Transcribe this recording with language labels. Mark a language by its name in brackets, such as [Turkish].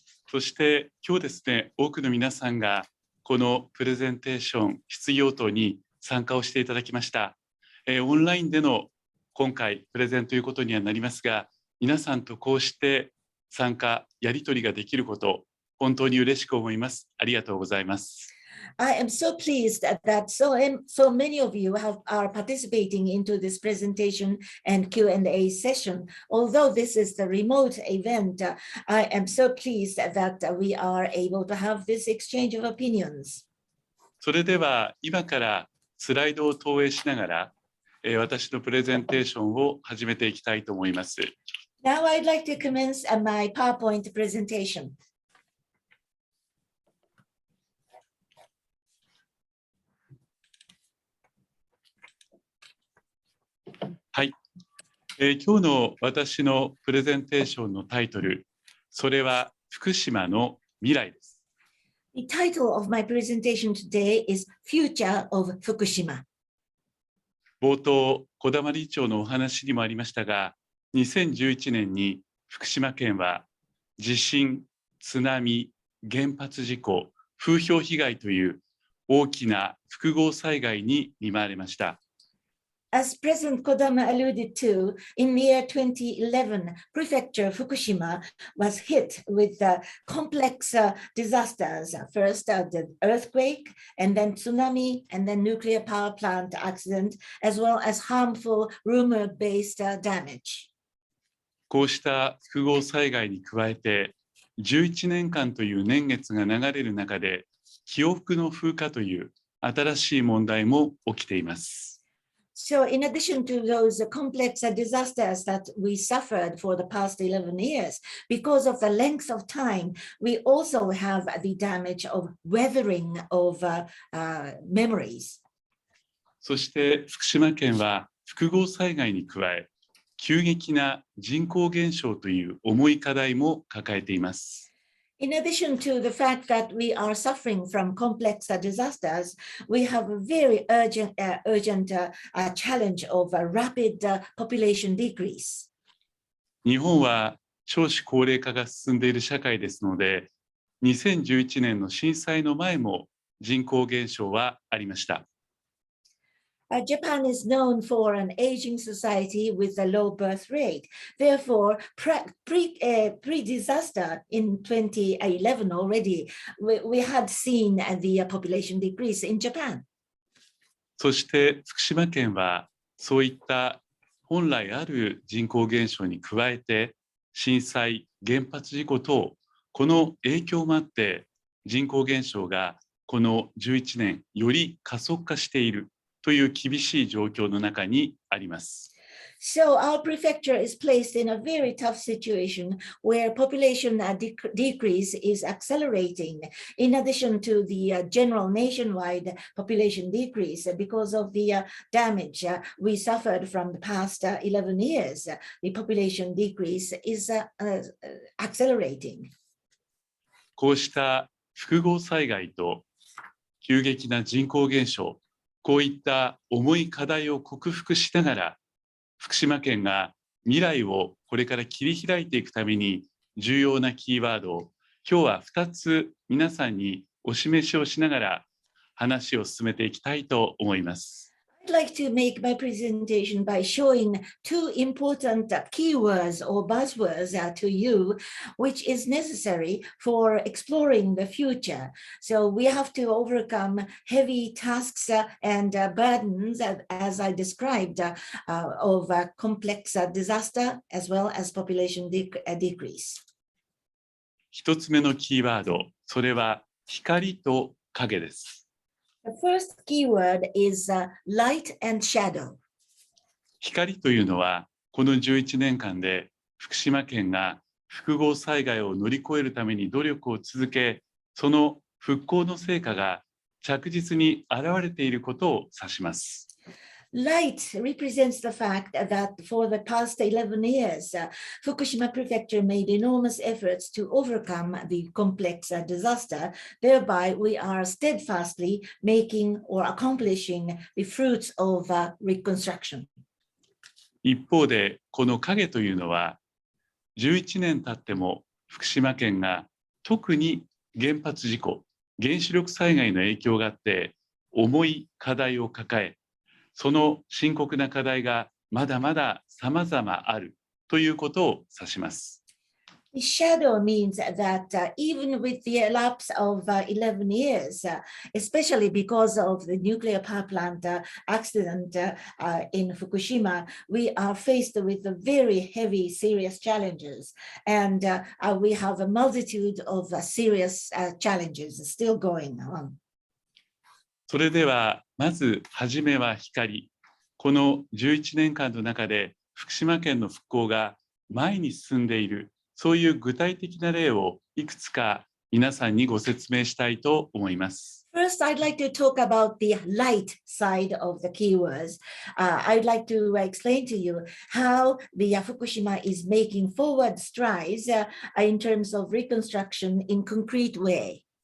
[Japanese] そして今日ですね、多くの皆さんがこのプレゼンテーション、質疑応答に参加をしていただきました。オンラインでの今回プレゼンということにはなりますが、皆さんとこうして参加、やり取りができること、本当に嬉しく思います。ありがとうございます。 [English] I am so pleased that so many of you are participating into this presentation and Q&A session. Although this is the remote event, I am so pleased that we are able to have this exchange of opinions. [Japanese] それでは今からスライドを投影しながら、私のプレゼンテーションを始めていきたいと思います。 [English] Now I'd like to commence my PowerPoint presentation. [Japanese] はい、今日の私のプレゼンテーションのタイトル、それは福島の未来です。 [English] The title of my presentation today is Future of Fukushima. [Japanese] 冒頭、小玉理事長のお話にもありましたが、2011年に福島県は地震、津波、原発事故、風評被害という大きな複合災害に見舞われました。 [English] As President Kodama alluded to, in the year 2011, Prefecture Fukushima was hit with complex disasters. First, the earthquake, and then tsunami, and then nuclear power plant accident, as well as harmful rumor-based damage. [Japanese] こうした複合災害に加えて、11年間という年月が流れる中で、記憶の風化という新しい問題も起きています。 [English] So in addition to those complex disasters that we suffered for the past 11 years, because of the length of time, we also have the damage of weathering of memories. [Japanese] そして福島県は複合災害に加え、急激な人口減少という重い課題も抱えています。 [English] In addition to the fact that we are suffering from complex disasters, we have a very urgent challenge of a rapid population decrease. [Japanese] 日本は少子高齢化が進んでいる社会ですので、2011年の震災の前も人口減少はありました。 [English] Japan is known for an aging society with a low birth rate. Therefore, pre-disaster in 2011 already, we had seen the population decrease in Japan. [Japanese] そして福島県はそういった本来ある人口減少に加えて、震災、原発事故等、この影響もあって人口減少がこの11年より加速化しているという厳しい状況の中にあります。 [English] So our prefecture is placed in a very tough situation where population decrease is accelerating in addition to the general nationwide population decrease because of the damage we suffered from the past 11 years. The population decrease is accelerating. [Japanese] こうした複合災害と急激な人口減少、こういった重い課題を克服しながら、福島県が未来をこれから切り開いていくために重要なキーワードを今日は2つ皆さんにお示しをしながら話を進めていきたいと思います。 [English] I'd like to make my presentation by showing two important keywords or buzzwords to you, which is necessary for exploring the future. So we have to overcome heavy tasks and burdens, as I described, of complex disaster as well as population decrease. [Japanese] 一つ目のキーワード、それは光と影です。 [English] The first keyword is light and shadow. [Japanese] 光というのはこの11年間で福島県が複合災害を乗り越えるために努力を続け、その復興の成果が着実に現れていることを指します。 [English] Light represents the fact that for the past 11 years, Fukushima Prefecture made enormous efforts to overcome the complex disaster. Thereby, we are steadfastly making or accomplishing the fruits of reconstruction. [Japanese] 一方で、この影というのは、11年経っても福島県が特に原発事故、原子力災害の影響があって重い課題を抱え、その深刻な課題がまだまだ様々あるということを指します。 [English] The shadow means that even with the lapse of 11 years, especially because of the nuclear power plant accident in Fukushima, we are faced with very heavy, serious challenges. And we have a multitude of serious challenges still going on. [Japanese] それではまず初めは光。この11年間の中で福島県の復興が前に進んでいる、そういう具体的な例をいくつか皆さんにご説明したいと思います。 [English] First, I'd like to talk about the light side of the keywords. I'd like to explain to you how the Fukushima is making forward strides in terms of reconstruction in concrete way.